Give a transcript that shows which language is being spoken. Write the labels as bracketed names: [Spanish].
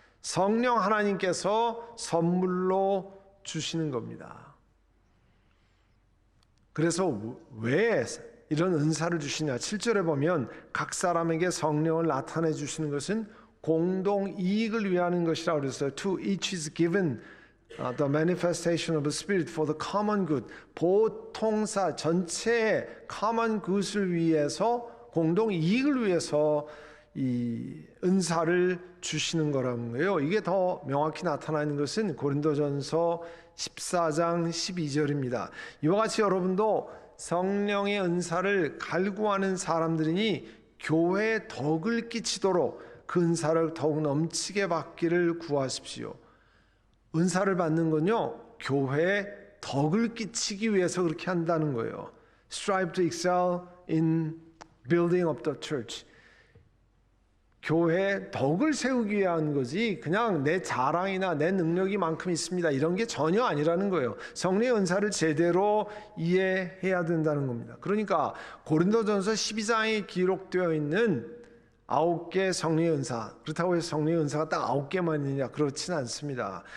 [Korean] 성령 하나님께서 선물로 주시는 겁니다. 그래서 왜 이런 은사를 주시냐? 7절에 보면 각 사람에게 성령을 나타내 주시는 것은 공동 이익을 위하는 것이라고 그랬어요. [English] To each is given the manifestation of the Spirit for the common good. [Korean] 보통사 전체의 common good을 위해서, 공동 이익을 위해서 이 은사를 주시는 거라는 거예요. 이게 더 명확히 나타나는 것은 고린도전서 14장 12절입니다. 이와 같이 여러분도 성령의 은사를 갈구하는 사람들이니 교회에 덕을 끼치도록 그 은사를 더욱 넘치게 받기를 구하십시오. 은사를 받는 건요, 교회에 덕을 끼치기 위해서 그렇게 한다는 거예요. [English] Strive to excel in building up the church. [Korean] 교회에 덕을 세우기 위한 거지 그냥 내 자랑이나 내 능력이 만큼 있습니다, 이런 게 전혀 아니라는 거예요. 성령의 은사를 제대로 이해해야 된다는 겁니다. 그러니까 고린도전서 12장에 기록되어 있는 9개 성령의 은사, 그렇다고 해서 성령의 은사가 딱 9개만 있느냐, 그렇지는 않습니다.